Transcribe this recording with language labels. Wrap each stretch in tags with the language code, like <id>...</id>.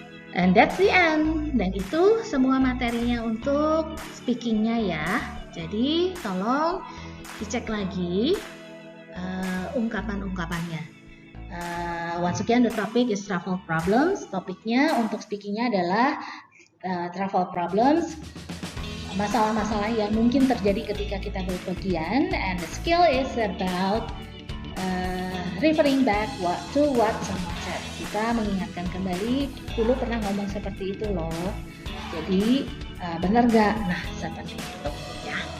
<en>And that's the end.</en> <id>Dan itu semua materinya untuk speakingnya ya. Jadi tolong dicek lagi ungkapan-ungkapannya.</id> <en>Once again, the topic is travel problems.</en> <id>Topiknya untuk speakingnya adalah travel problems, masalah-masalah yang mungkin terjadi ketika kita berpergian.</id> <en>And the skill is about referring back to what someone said.</en> <id>Kita mengingatkan kembali, dulu pernah ngomong seperti itu loh. Jadi benar gak? Nah, seperti itu ya.</id>